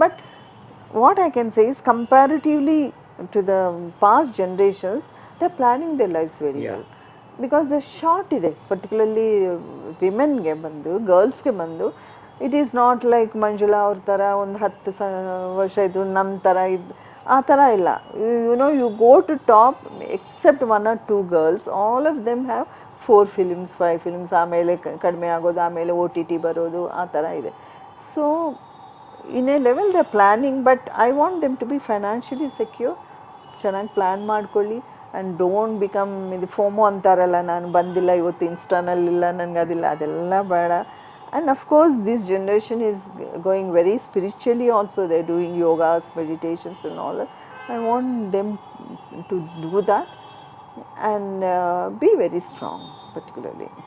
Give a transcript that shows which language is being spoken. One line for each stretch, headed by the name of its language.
English: but what I can say is comparatively to the past generations, they are planning their lives very well, because the short ಇದೆ, particularly womenಗೆ ಬಂದು, ಗರ್ಲ್ಸ್ಗೆ ಬಂದು, it is not like Manjula ಅವ್ರ ಥರ
Kannada: ಒಂದು 10 ವರ್ಷ ಇದ್ರು ನನ್ನ ಥರ ಆ ಥರ ಇಲ್ಲ.
English: you know, you go to top except 1 or 2 girls, all of them have 4 films 5 films,
Kannada: ಆಮೇಲೆ ಕಡಿಮೆ ಆಗೋದು, ಆಮೇಲೆ OTT ಬರೋದು, ಆ ಥರ ಇದೆ.
English: So in a level they are planning, but I want them to be financially secure.
Kannada: ಚೆನ್ನಾಗಿ plan ಮಾಡ್ಕೊಳ್ಳಿ
English: and don't become
Kannada: ಇದು ಫೋಮೋ ಅಂತಾರಲ್ಲ, ನಾನು ಬಂದಿಲ್ಲ ಇವತ್ತು ಇನ್ಸ್ಟಾನಲ್ಲಿಲ್ಲ, ನನಗೆ ಅದಿಲ್ಲ, ಅದೆಲ್ಲ ಬೇಡ.
English: And of course this generation is going very spiritually also, they are doing yogas, meditations and all that. I want them to do that and be very strong particularly.